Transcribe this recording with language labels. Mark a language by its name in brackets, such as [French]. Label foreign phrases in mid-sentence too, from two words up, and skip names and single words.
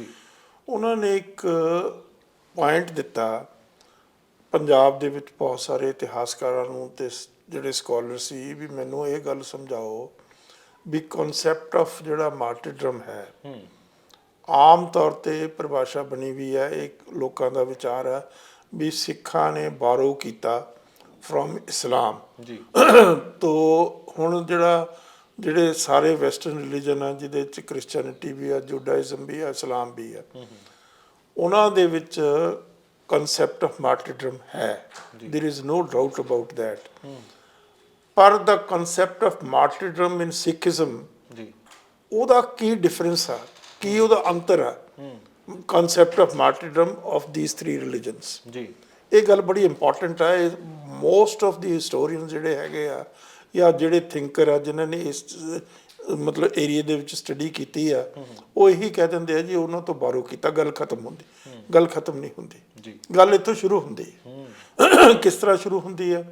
[Punjabi] ਉਹਨਾਂ ਨੇ ਇੱਕ ਪੁਆਇੰਟ ਦਿੱਤਾ, ਪੰਜਾਬ ਦੇ ਵਿੱਚ ਬਹੁਤ ਸਾਰੇ ਇਤਿਹਾਸਕਾਰਾਂ ਨੂੰ ਤੇ ਜਿਹੜੇ ਸਕਾਲਰ ਸੀ, ਵੀ ਮੈਨੂੰ ਇਹ ਗੱਲ ਸਮਝਾਓ ਵੀ [English] concept of [Punjabi] ਜਿਹੜਾ ਮਾਰਟੀਰਡਮ ਹੈ, ਆਮ ਤੌਰ ਤੇ ਪਰਿਭਾਸ਼ਾ ਬਣੀ ਵੀ ਹੈ, ਇੱਕ ਲੋਕਾਂ ਦਾ ਵਿਚਾਰ ਹੈ ਵੀ ਸਿੱਖਾਂ ਨੇ ਬਾਰੋ ਕੀਤਾ ਫਰੋਮ ਇਸਲਾਮ ਜੀ। ਤੋ ਹੁਣ ਜਿਹੜੇ ਸਾਰੇ ਵੈਸਟਰਨ ਰਿਲੀਜਨ ਆ, ਜਿਹਦੇ ਚ ਕ੍ਰਿਸਚੀਅਨਿਟੀ ਵੀ ਆ, ਜੂਡਾਇਜ਼ਮ ਵੀ ਆ, ਇਸਲਾਮ ਵੀ ਆ, ਉਹਨਾਂ ਦੇ ਵਿੱਚ [English] concept of martyrdom [Punjabi] ਹੈ, [English] there is no doubt about that, ਪਰ the concept of martyrdom in Sikhism [Punjabi] ਜੀ, ਉਹਦਾ ਕੀ ਡਿਫਰੈਂਸ ਆ, ਕੀ ਉਹਦਾ ਅੰਤਰ ਆ [English] concept of martyrdom of these three religions? [Punjabi] ਜੀ। ਇਹ ਗੱਲ ਬੜੀ ਇੰਪੋਰਟੈਂਟ ਆ। [English] most of the historian [Punjabi] ਜਿਹੜੇ ਹੈਗੇ ਆ ਜਾਂ ਜਿਹੜੇ ਥਿੰਕਰ ਆ ਜਿਨ੍ਹਾਂ ਨੇ ਇਸ ਮਤਲਬ ਏਰੀਆ ਦੇ ਵਿੱਚ ਸਟੱਡੀ ਕੀਤੀ ਆ, ਉਹ ਇਹੀ ਕਹਿ ਦਿੰਦੇ ਆ ਜੀ ਉਹਨਾਂ ਤੋਂ ਬਾਰੋ ਕੀਤਾ, ਗੱਲ ਖਤਮ ਹੁੰਦੀ। ਗੱਲ ਖਤਮ ਨਹੀਂ ਹੁੰਦੀ ਜੀ। ਗੱਲ ਇੱਥੋਂ ਸ਼ੁਰੂ ਹੁੰਦੀ ਹੈ। ਕਿਸ ਤਰ੍ਹਾਂ ਸ਼ੁਰੂ ਹੁੰਦੀ ਹੈ?